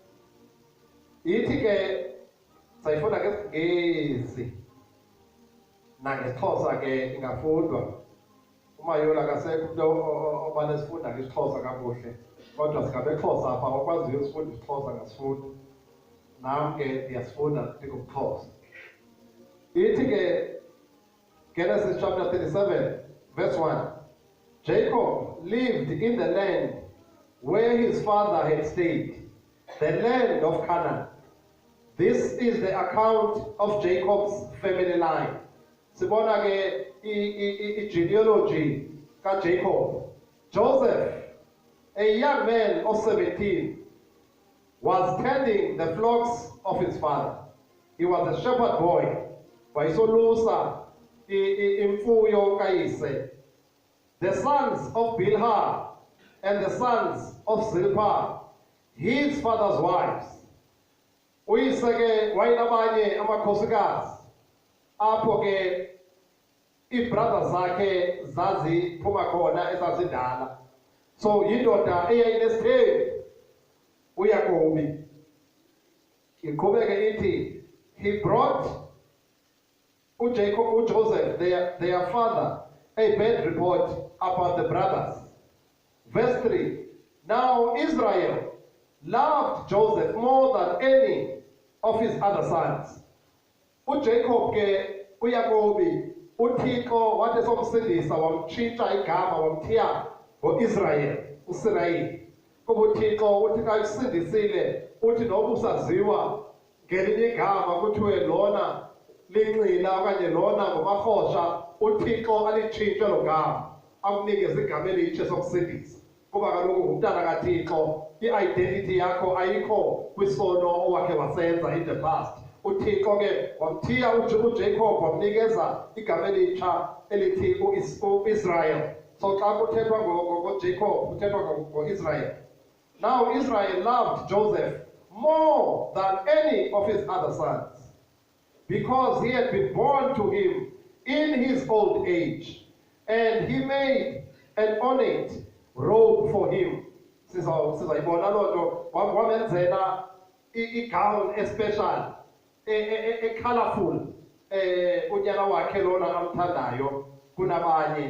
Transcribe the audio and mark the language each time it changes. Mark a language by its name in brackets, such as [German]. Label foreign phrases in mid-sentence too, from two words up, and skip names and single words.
[Xhosa] Ithi ke sayifunda ngesiNgesi. nangesixhosa ke ingafundwa. Umayola akasekho obane sifunda ngesixhosa kakuhle. Kodwa singabexhosa apha okwaziyo usifunda isixhosa ngasifunda. Nam ke ndiyasifunda ndikuxhosa. Ithi ke Genesis [English] chapter 37 verse 1. Jacob lived in the land where his father had stayed, the land of Canaan. This is the account of Jacob's family line. [Xhosa] Sibona ke genealogy ka Jacob. [English] Joseph, a young man of 17, was tending the flocks of his father. He was a shepherd boy. [Xhosa] Wayesolusa imfuyo kayise. [English] The sons of Bilhah and the sons of Zilpah, his father's wives. [Xhosa] Uyise ke wayinabanye amakhosikazi apho ke ibrother zakhe zaziphuma khona esazindala. So yindoda eyayinesithembu uYakobi. Iqhubeke ithi, [English] he brought Joseph, their father, a bad report about the brothers. Verse 3. Now Israel loved Joseph more than any of his other sons. [Xhosa] UJacob ke uYakobi uThixo wathi somsindisa wamtshintsha igama wamthiya ngoIsrael, uSirayeli. Kuba uThixo uthi xa usindisile uthi noba usaziwa ngelinye igama kuthiwe lona lincila okanye lona ngomarhosha, uThixo alitshintshe lo gama akunikeze igama elitshe sokusindisa. Kuba kaloku ngumntana kaThixo, i-identity yakho ayikho kwisono owakhe wasenza [English] in the past. [Xhosa] UThixo ke wamthiya uJacob wamnikeza igama elitsha elithi uIsrael. So xa kuthethwa ngoJacob kuthethwa ngo-Israel. [English] Now Israel loved Joseph more than any of his other sons, because he had been born to him in his old age, and he made an ornate robe for him. [Xhosa] Sizayibona loo nto, wamenzela i-gown especial, colorful, unyana wakhe lona amthandayo kunabanye.